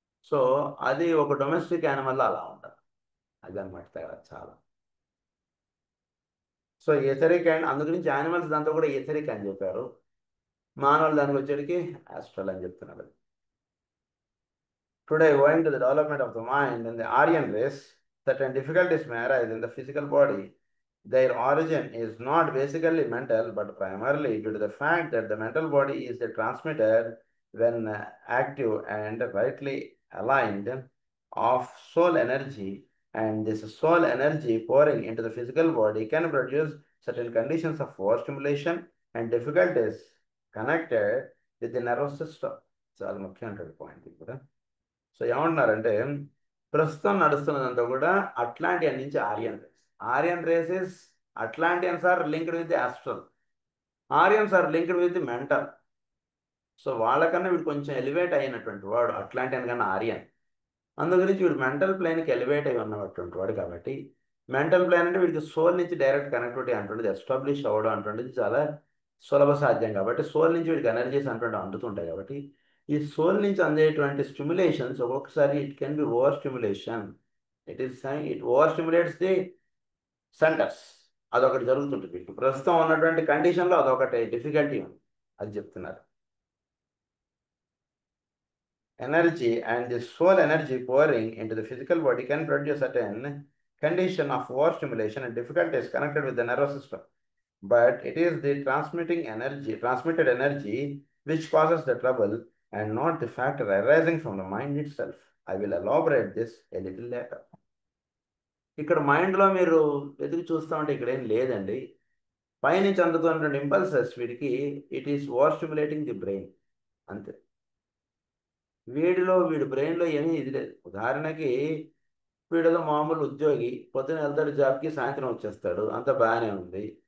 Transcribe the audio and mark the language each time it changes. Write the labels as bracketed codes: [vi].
[te] So అది ఒక domestic యానిమల్లో అలా ఉండదు. అది అనమాట తేడా చాలా. సో ఎథరిక్ అండ్ అందుగురించి యానిమల్స్ దాంతో కూడా ఎథరిక్ అని చెప్పారు, మానవులు దానికి వచ్చేటికి ఆస్ట్రల్ అని చెప్తున్నారు. [en] Today, owing to the development of the mind in the Aryan race, certain difficulties may arise in the physical body. Their origin is not basically mental, but primarily due to the fact that the mental body is a transmitter, when active and rightly aligned, of soul energy, and this soul energy pouring into the physical body can produce certain conditions of overstimulation and difficulties connected with the nervous system. [te] చాలా ముఖ్యమైన point ఇక్కడ. So ఏమంటున్నారంటే ప్రస్తుతం నడుస్తున్నదంతా కూడా Atlantean నుంచి Aryan race. [en] Aryan races Atlanteans are linked with the astral, Aryans are linked with the mental. [te] So వాళ్ళకన్నా వీడు కొంచెం ఎలివేట్ అయినటువంటి వాడు అట్లాంటియన్ కన్నా ఆర్యన్. అందుగురించి వీడు మెంటల్ ప్లేన్కి ఎలివేట్ అయి ఉన్నటువంటి వాడు కాబట్టి, మెంటల్ ప్లేన్ అంటే వీడికి సోల్ నుంచి డైరెక్ట్ కనెక్టివిటీ అంటుండేది ఎస్టాబ్లిష్ అవ్వడం అంటుండేది చాలా సులభ సాధ్యం కాబట్టి, సోల్ నుంచి వీడికి ఎనర్జీస్ అంటుండే అందుతుంటాయి కాబట్టి, ఈ సోల్ నుంచి అందేటువంటి స్టిమ్యులేషన్స్ ఒక్కొక్కసారి [en] It can be over stimulation. It over stimulates the centres. [te] అదొకటి జరుగుతుంటుంది. వీటికి ప్రస్తుతం ఉన్నటువంటి కండిషన్లో అదొకటి డిఫికల్టీ ఉంది, అది చెప్తున్నారు. [en] Energy and the soul energy pouring into the physical body can produce certain condition of overstimulation and difficulties connected with the nervous system. But it is the transmitted energy which causes the trouble and not the factor arising from the mind itself. I will elaborate this a little later. [te] ఇక్కడ మైండ్లో మీరు వెతికి చూస్తూ ఉంటే ఇక్కడ ఏం లేదండి. పైనుంచి అందుతున్నటువంటి ఇంపల్సెస్ వీడికి [en] it is over stimulating the brain [te] అంతే. వీడి బ్రెయిన్లో ఏమీ ఇది లేదు. ఉదాహరణకి వీడేదో మామూలు ఉద్యోగి, పొద్దున వెళ్తాడు జాబ్కి, సాయంత్రం వచ్చేస్తాడు, అంత బాగానే ఉంది.